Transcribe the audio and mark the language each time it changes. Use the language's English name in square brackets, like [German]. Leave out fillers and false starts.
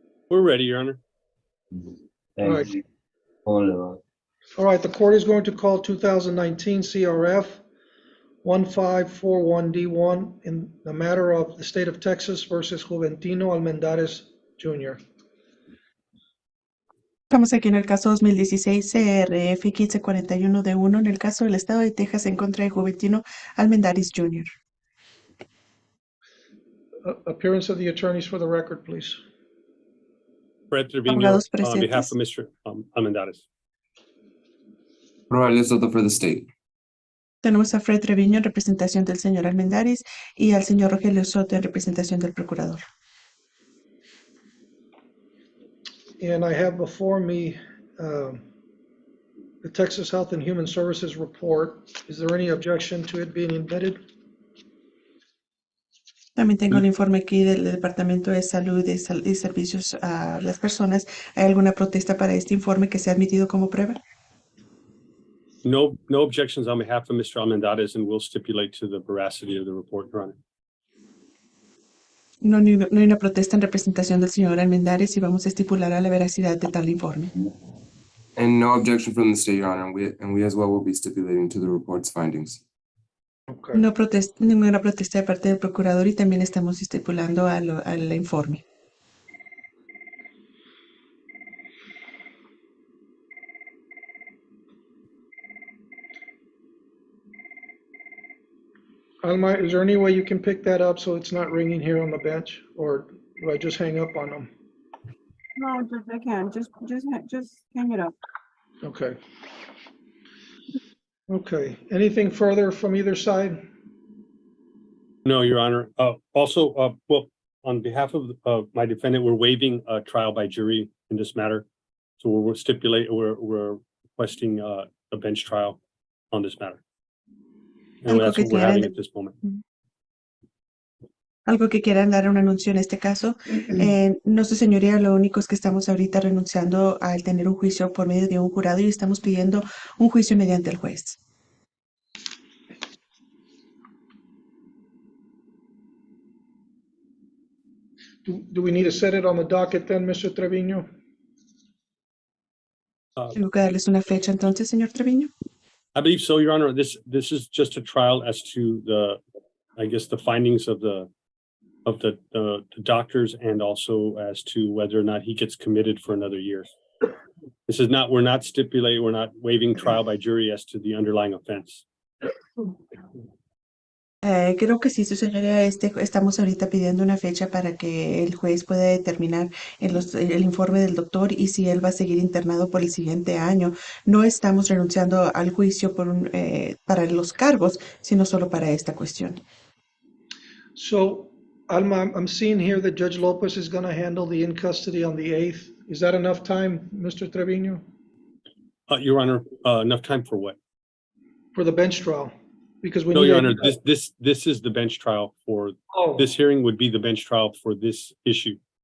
[English] We're ready, Your Honor. Thank you. Only one. All right, the court is going to call 2019 CRF 1541D1 in the matter of the state of Texas versus Juventino Almendares Jr. [Spanish] Estamos aquí en el caso 2016 CRF 1541D1 en el caso del estado de Texas en contra de Juventino Almendares Jr. [English] Appearance of the attorneys for the record, please. Fred Trevino, [Spanish] Abogados [English] on behalf of [Spanish] presentes. [English] Mr. Almendares. Rogelio Soto for the state. [Spanish] Tenemos a Fred Treviño en representación del señor Almendares y al señor Rogelio Soto en representación del procurador. [English] And I have before me the Texas Health and Human Services report. Is there any objection to it being admitted? [Spanish] También tengo el informe aquí del Departamento de Salud y Servicios a las Personas. ¿Hay alguna protesta para este informe que sea admitido como prueba? [English] No, no objections on behalf of Mr. Almendarez, and we'll stipulate to the veracity of the report, Your Honor. [Spanish] No, no hay una protesta en representación del señor Almendares y vamos a estipular a la veracidad de tal informe. [English] And no objection from the state, Your Honor, and we as well will be stipulating to the report's findings. Okay. [Spanish] No ninguna protesta de parte del procurador y también estamos estipulando al informe. [English] Alma, is there any way you can pick that up so it's not ringing here on the bench, or do I just hang up on them? No, Judge, I can. Just hang it up. Okay. Okay. Anything further from either side? No, Your Honor. Also, well, on behalf of my defendant, we're waiving a trial by jury in this matter. So we're requesting a bench trial on this matter. And that's what we're having at this moment. [Spanish] Algo que quieran dar un anuncio en este caso. No, su señoría, lo único es que estamos ahorita renunciando al tener un juicio por medio de un jurado y estamos pidiendo un juicio mediante el juez. [English] Do we need to set it on the docket then, Mr. Trevino? [Spanish] Tengo que darles una fecha entonces, señor Treviño. [English] I believe so, Your Honor. This is just a trial as to I guess the findings of the doctors, and also as to whether or not he gets committed for another year. We're not waiving trial by jury as to the underlying offense. [Spanish] Creo que sí, su señoría, estamos ahorita pidiendo una fecha para que el juez pueda determinar el informe del doctor y si él va a seguir internado por el siguiente año. No estamos renunciando al juicio para los cargos, sino solo para esta cuestión. [English] So, Alma, I'm seeing here that Judge Lopez is going to handle the in custody on the 8th. Is that enough time, Mr. Trevino? Your Honor, enough time for what? For the bench trial? Because we No, need Your Honor, this is the bench trial for, this hearing would be the bench trial for this issue.